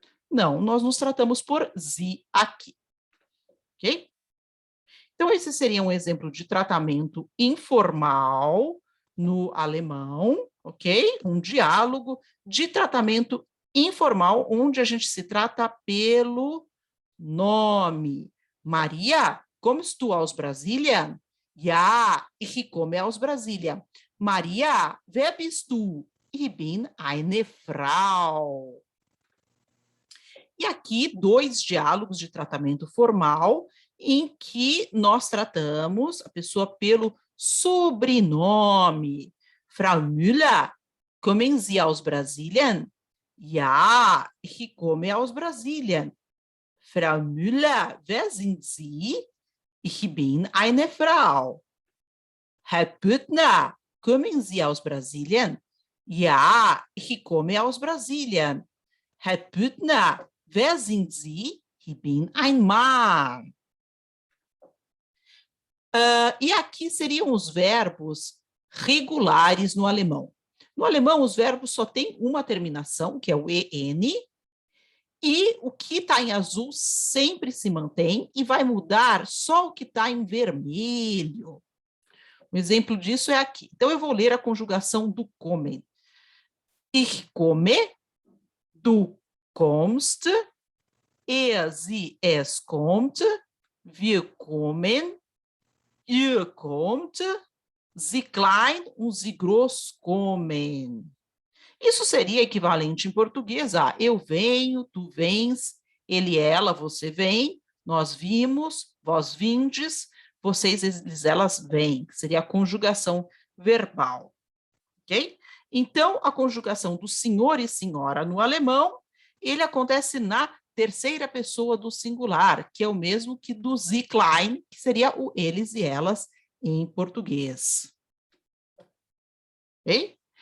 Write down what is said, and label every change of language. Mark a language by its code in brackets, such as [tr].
[pt] Não, nós nos tratamos por Sie aqui. Ok? Então, esse seria um exemplo de tratamento informal no alemão, ok? Um diálogo de tratamento informal, onde a gente se trata pelo nome. [de] Maria, kommst du aus Brasilien? Ja, ich komme aus Brasilien. Maria, wer bist du? Ich bin eine Frau. [pt] E aqui, 2 diálogos de tratamento formal, em que nós tratamos a pessoa pelo sobrenome. [de] Frau Müller, kommen Sie aus Brasilien? Ja, ich komme aus Brasilien. Frau Müller, wer sind Sie? Ich bin eine Frau. Herr Büttner, kommen Sie aus Brasilien? Ja, ich komme aus Brasilien. Herr Büttner, wer sind Sie? Ich bin ein Mann. [pt] E aqui seriam os verbos regulares no alemão. No alemão, os verbos só têm uma terminação, que é o EN, e o que está em azul sempre se mantém e vai mudar só o que está em vermelho. Um exemplo disso é aqui. Então, eu vou ler a conjugação do kommen. [de] Ich komme, du kommst, er, sie, es kommt, wir kommen, ihr kommt, sie klein und sie groß kommen. [pt] Isso seria equivalente em português a eu venho, tu vens, ele, ela, você vem, nós vimos, vós vindes, vocês, eles, elas vêm. Seria a conjugação verbal. Ok? Então, a conjugação do senhor e senhora no alemão, ele acontece na terceira pessoa do singular, que é o mesmo que do sie klein, que seria o eles e elas em português. Ok?